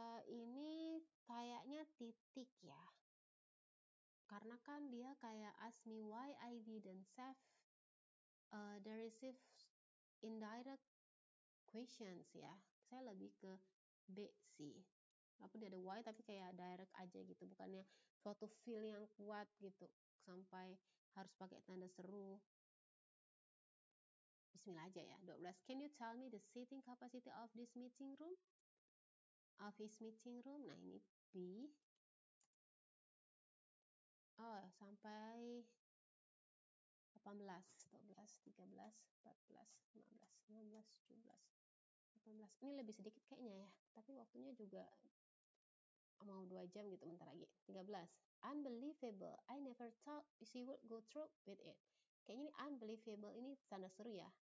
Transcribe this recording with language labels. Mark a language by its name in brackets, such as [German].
[Indonesian] Ini kayaknya titik ya. Karena kan dia kayak [English] ask me why I didn't save the receipts indirect questions [Indonesian] ya. Saya lebih ke B sih. Walaupun dia ada why tapi kayak direct aja gitu. Bukannya suatu feel yang kuat gitu. Sampai harus pakai tanda seru. Bismillah aja ya. 12. [English] Can you tell me the seating capacity of this meeting room? Office meeting room. [Indonesian] Nah ini B. Sampai 18, 12, 13, 14, 15, 16, 17, 18. Ini lebih sedikit kayaknya ya. Tapi waktunya juga mau 2 jam gitu bentar lagi. [English] 13. Unbelievable. I never thought she would go through with it. [Indonesian] Kayaknya ini unbelievable ini tanda seru ya.